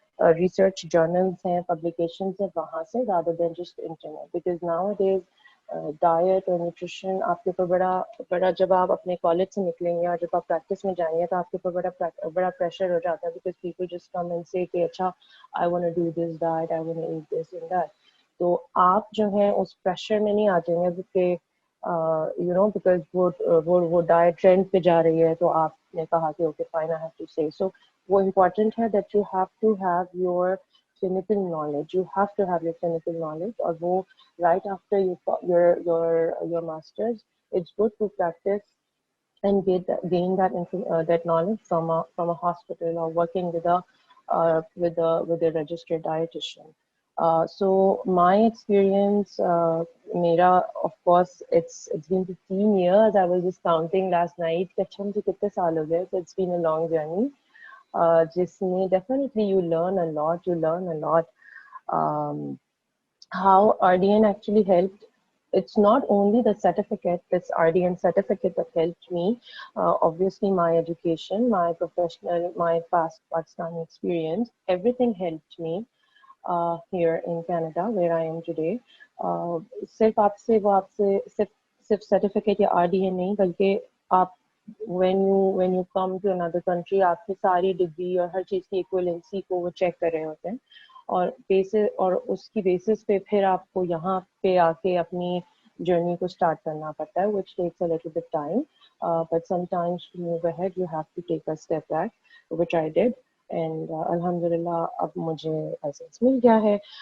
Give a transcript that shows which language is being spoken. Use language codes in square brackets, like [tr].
[en] Research journals [ur] ہیں, publications ہیں, وہاں سے [en] rather than just internet, because nowadays diet [ur] اور nutrition آپ کے اوپر بڑا جب آپ اپنے کالج سے نکلیں گے اور جب آپ پریکٹس میں جائیں گے تو آپ کے اوپر بڑا پریشر ہو جاتا ہے, [en] because people just come and say [ur] کہ اچھا [en] I want to do this diet, I want to eat this and that. [ur] تو آپ جو ہیں اس پریشر میں نہیں آ جائیں گے کہ because وہ ڈائٹ ٹرینڈ پہ جا رہی ہے تو آپ نے کہا کہ [en] okay fine I have to say. So [ur] وہ امپورٹنٹ ہے [en] that you have to have your clinical knowledge. You have to have your clinical knowledge, اور وہ right after your masters, it's good to practice and gain that knowledge from a hospital or working with a registered dietitian. So my experience, mera, of course, it's been 15 years. I was just counting last night [ur] کہ اچھا مجھے کتنے سال ہو گئے. [en] So it's been a long journey. [ur] جس میں [en] definitely you learn a lot. How RDN actually helped, it's not only the certificate, this RDN certificate that helped me. Obviously my education, my professional, my past Pakistani experience, everything helped me here in Canada where I am today. [ur] صرف آپ سے صرف certificate یا RDN نہیں, بلکہ آپ [en] when you come to another country, [ur] آپ کی ساری ڈگری اور ہر چیز کی ایکویلنسی کو وہ چیک کر رہے ہوتے ہیں, اور اس کی بیسس پہ پھر آپ کو یہاں پہ آ کے اپنی جرنی کو اسٹارٹ کرنا پڑتا ہے, [en] which takes a little bit time, but sometimes to move ahead you have to take a step back, which I did, [ur] and alhamdulillah اب مجھے لائسنس مل گیا ہے.